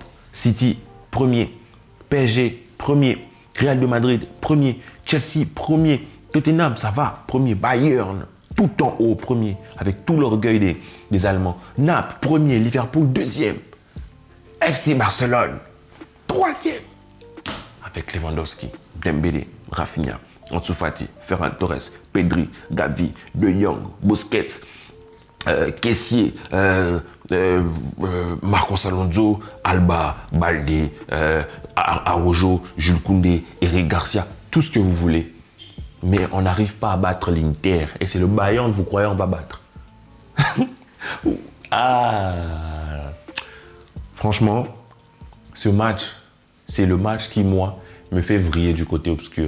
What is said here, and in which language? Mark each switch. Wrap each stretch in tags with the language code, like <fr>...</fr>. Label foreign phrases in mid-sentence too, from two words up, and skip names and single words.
<fr>City premier, PSG premier, Real de Madrid premier, Chelsea premier, Tottenham ça va, premier, Bayern tout en haut premier, avec tout l'orgueil des Allemands. Naples premier, Liverpool deuxième, FC Barcelone troisième, avec Lewandowski, Dembélé, Rafinha, Ansu Fati, Ferran Torres, Pedri, Gavi, De Jong, Busquets, Kessié, Marcos Alonso, Alba, Balde, Araujo, Jules Koundé, Eric Garcia, tout ce que vous voulez. Mais on n'arrive pas à battre l'Inter. Et c'est le Bayern, vous croyez, on va battre. Franchement, ce match, c'est le match qui, moi, me fait vriller du côté obscur.</fr>